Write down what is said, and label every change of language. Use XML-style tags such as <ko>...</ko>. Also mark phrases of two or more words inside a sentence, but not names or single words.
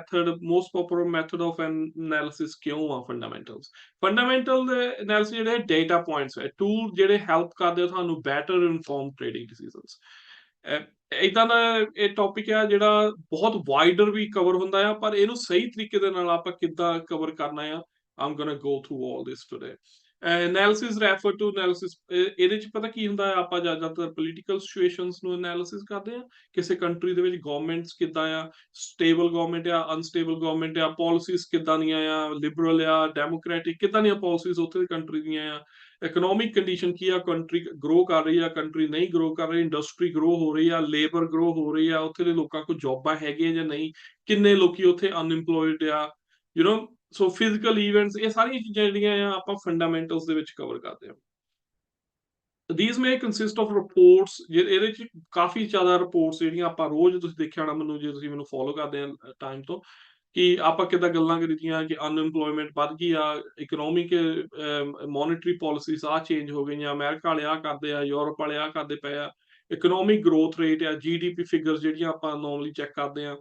<en>method of analysis</en> <pa>ਕਿਉਂ ਆ ਫੰਡਾਮੈਂਟਲ ਦੇ ਐਨਾਲਿਸਿਸ ਜਿਹੜੇ</pa> <en>data points</en> <pa>ਹੈ ਟੂਲ ਜਿਹੜੇ ਹੈਲਪ ਕਰਦੇ ਤੁਹਾਨੂੰ</pa> <en>better inform trading decisions</en> <pa>ਇਦਾਂ ਦਾ ਇਹ ਟੌਪਿਕ ਆ ਜਿਹੜਾ ਬਹੁਤ ਵਾਈਡਰ ਵੀ ਕਵਰ ਹੁੰਦਾ ਆ ਪਰ ਇਹਨੂੰ ਸਹੀ ਤਰੀਕੇ ਦੇ ਨਾਲ ਆਪਾਂ ਕਿੱਦਾਂ ਕਵਰ ਕਰਨਾ ਆ</pa> <en>I'm gonna go through all this today analysis refer to analysis</en> <pa>ਇਹਦੇ ਚ ਪਤਾ ਕੀ ਹੁੰਦਾ ਹੈ ਆਪਾਂ ਜ਼ਿਆਦਾਤਰ</pa> <en>political situations</en> <pa>ਨੂੰ ਐਨਾਲਿਸਿਸ ਕਰਦੇ ਆ ਕਿਸੇ ਕੰਟਰੀ ਦੇ ਵਿੱਚ ਗਵਰਨਮੈਂਟਸ ਕਿੱਦਾਂ ਆ</pa> <en>stable government</en> <pa>ਆ</pa> <en>unstable government</en> <pa>ਆ ਪਾਲਿਸੀਜ਼ ਕਿੱਦਾਂ ਦੀਆਂ ਆ ਲਿਬਰਲ ਆ ਡੈਮੋਕ੍ਰੈਟਿਕ ਕਿੱਦਾਂ ਦੀਆਂ ਪਾਲਿਸੀਜ਼ ਉੱਥੇ ਦੀ ਕੰਟਰੀ ਦੀਆਂ ਆ</pa> <en>economic condition</en> <pa>ਕੀ ਆ,</pa> <en>country grow</en> <pa>ਕਰ ਰਹੀ ਆ, ਕੰਟਰੀ ਨਹੀਂ ਗਰੋ ਕਰ ਰਹੀ,</pa> <en>industry grow</en> <pa>ਹੋ ਰਹੀ ਆ,</pa> <en>labour grow</en> <pa>ਹੋ ਰਹੀ ਆ, ਉੱਥੇ ਦੇ ਲੋਕਾਂ ਕੋਲ ਜੌਬਾਂ ਹੈਗੀਆਂ ਜਾਂ ਨਹੀਂ, ਕਿੰਨੇ ਲੋਕੀ ਉੱਥੇ ਅਨਇੰਪਲੋਇਡ ਆ, ਸੋ</pa> <en>physical events,</en> <pa>ਇਹ ਸਾਰੀਆਂ ਚੀਜ਼ਾਂ ਜਿਹੜੀਆਂ ਆ ਆਪਾਂ ਫੰਡਾਮੈਂਟਲਸ ਦੇ ਵਿੱਚ ਕਵਰ ਕਰਦੇ ਹਾਂ।</pa> <en>These may consist of reports,</en> <pa>ਇਹਦੇ ਚ ਕਾਫੀ ਜ਼ਿਆਦਾ ਰਿਪੋਰਟਸ ਜਿਹੜੀਆਂ ਆਪਾਂ ਰੋਜ਼, ਤੁਸੀਂ ਦੇਖਿਆ ਹੋਣਾ ਮੈਨੂੰ, ਜੇ ਤੁਸੀਂ ਮੈਨੂੰ ਫੋਲੋ ਕਰਦੇ ਆ ਟਾਈਮ ਤੋਂ, ਕਿ ਆਪਾਂ ਕਿੱਦਾਂ ਗੱਲਾਂ ਕਰੀਆਂ ਕਿ ਅਨਇੰਪਲੋਇਮੈਂਟ ਵੱਧ ਗਈ ਆ,</pa> <en>economic monetary policies</en> <pa>ਆ ਚੇਂਜ ਹੋ ਗਈਆਂ, ਅਮਰੀਕਾ ਵਾਲੇ ਆ ਕਰਦੇ ਆ, ਯੂਰਪ ਵਾਲੇ ਆ ਕਰਦੇ ਪਏ ਆ,</pa> <en>economic growth rate</en> <pa>ਆ,</pa> <en>GDP figures</en> <pa>ਜਿਹੜੀਆਂ ਆਪਾਂ</pa> <en>normally check</en> <pa>ਕਰਦੇ ਆ।</pa>